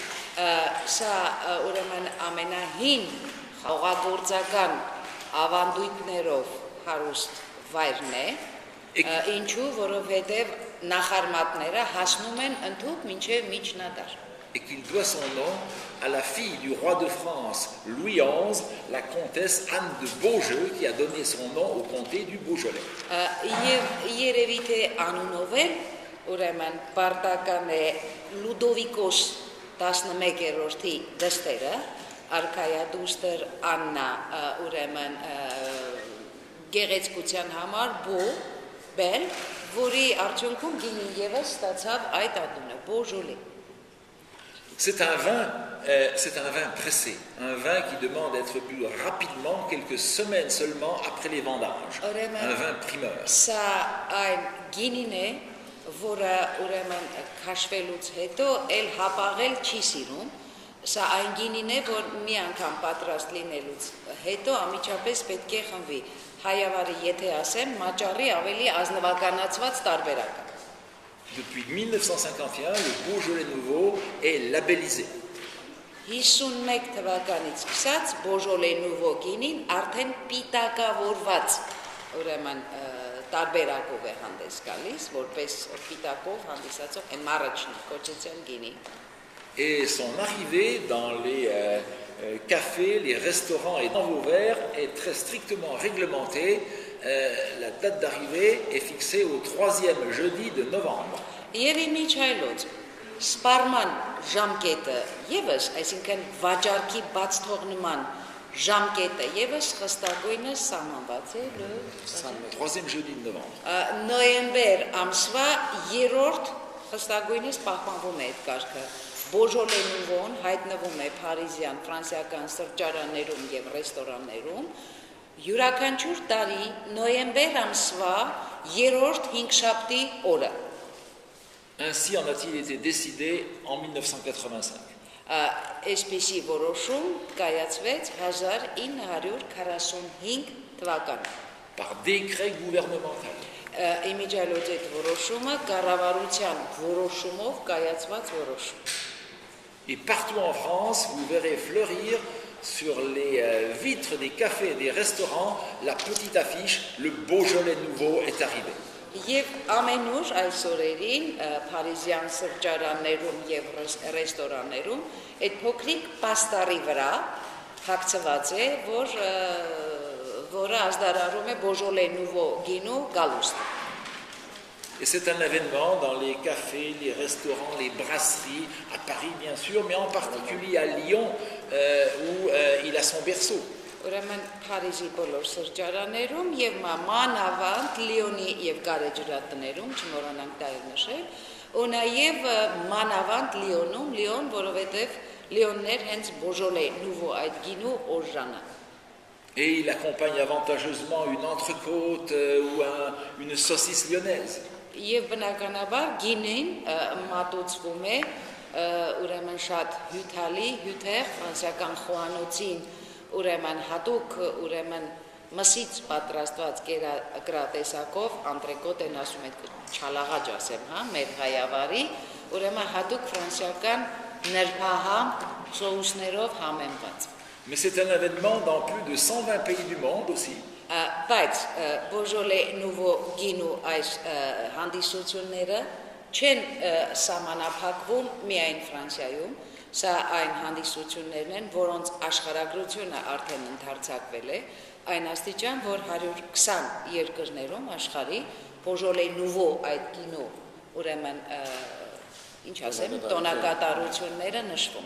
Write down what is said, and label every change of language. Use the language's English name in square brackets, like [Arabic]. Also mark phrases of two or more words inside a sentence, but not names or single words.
[Armenian] Սա ուրեմն ամենահին խաղողագործական ավանդույթներով հարուստ վայրն է, ինչու, որովհետև նախարմատները հասնում են ընդհուպ մինչև միջնադար։ [French] Et qu'il doit son nom à la fille du roi de France, Louis XI, la comtesse Anne de Beaujeu, qui a donné son nom au comté du Beaujolais. [Armenian] Եվ երևի թե անունով էլ ուրեմն պարտական է Լուդովիկոս 11-րդի դստերը, արքայադուստր Աննա ուրեմն գեղեցկության համար բել, որի արդյունքում գինին ևս ստացավ այդ անունը Beaujolais։ [French] C'est un vin pressé, un vin qui demande d'être bu rapidement, quelques semaines seulement après les vendanges. Un vin primeur. [Armenian] Սա այն գինին է, որը ուրեմն քաշվելուց հետո էլ հապաղել չի սիրում։ Սա այն գինին է, որ մի անգամ պատրաստ լինելուց հետո ամիջապես պետք է խմվի։ Հայավարի եթե ասեմ, մաճառի ավելի ազնվականացված տարբերակ։ [French] Depuis 1951, le Beaujolais nouveau est labellisé. [Armenian] 51 թվականից սկսած Բոժոլե Նուվո գինին արդեն պիտակավորված ուրեմն տարբերակով է հանդես գալիս, որպես պիտակով հանդիսացող առաջին կոչեցյան գինի։ [French] Et son arrivée dans les cafés, les restaurants et dans vos verres est très strictement réglementée. La date d'arrivée est fixée au 3e jeudi de novembre. [Armenian] Եվ իմիջայլոց սպարման ժամկետը եւս, այսինքն վաճառքի բաց թողնման ժամկետը եւս խստագույնը սահմանված է [French] Le 3e jeudi de novembre. [Armenian] նոյեմբեր ամսվա 3-րդ խստագույնից պահպանվում է այդ կարգը։ Բոժոլե Նուվոն հայտնվում է Փարիզյան ֆրանսիական սրճարաններում եւ ռեստորաններում յուրաքանչյուր տարի նոյեմբեր ամսվա 3-րդ հինգշաբթի օրը։ [French] Ainsi en a-t-il été décidé en 1985. [Armenian] Այսպիսի որոշում կայացվեց 1945 թվականին։ [French] Par décret gouvernemental. [Armenian] Իմիջայլոց այդ որոշումը կառավարության որոշումով կայացված որոշում։ [French] Et partout en France, vous verrez fleurir sur les vitres des cafés et des restaurants la petite affiche « Le Beaujolais nouveau est arrivé ». [Armenian] Եվ ամենուր այս օրերին Փարիզյան սրճարաններում եւ ռեստորաններում այդ փոքրիկ պաստառի վրա հագցված է, որը ազդարարում է Beaujolais Nouveau գինու գալուստը։ [French] Et c'est un événement dans les cafés, les restaurants, les brasseries, à Paris bien sûr, mais en particulier à Lyon où il a son berceau. [Armenian] Ուրեմն Փարիզի բոլոր սրճարաններում եւ մանավանդ Լիոնի եւ գարեջրատներում, չմոռանանք դա նշել, ու նաեւ մանավանդ Լիոնում, Լիոն, որովհետեւ Լիոններ հենց Beaujolais Nouveau այդ գինու օժանը։ [French] Et il accompagne avantageusement une entrecôte ou une saucisse lyonnaise. [Armenian] Եվ բնականաբար գինին մատուցվում է ուրեմն շատ հյութալի, հյութեղ ֆրանսիական խոհանոցին ուրեմն հատուկ ուրեմն մսից պատրաստված կերակրատեսակով անտրեկոտ են ասում այդ չալաղաջ ասեմ, հա, մեր հայավարի, ուրեմն հատուկ ֆրանսիական նրբահամ սոուսներով համեմված։ [French] Mais c'est un événement dans plus de 120 pays du monde aussi. [Armenian] Բայց Beaujolais Nouveau գինու այս հանդիսությունները չեն սահմանափակվում միայն Ֆրանսիայում, սա այն հանդիսություններն են, որոնց աշխարհագրությունը արդեն ընդարձակվել է, այն աստիճան, որ 120 երկրներում աշխարհի Beaujolais Nouveau այդ գինու, ուրեմն ինչ ասեմ, տոնակատարությունները նշվում։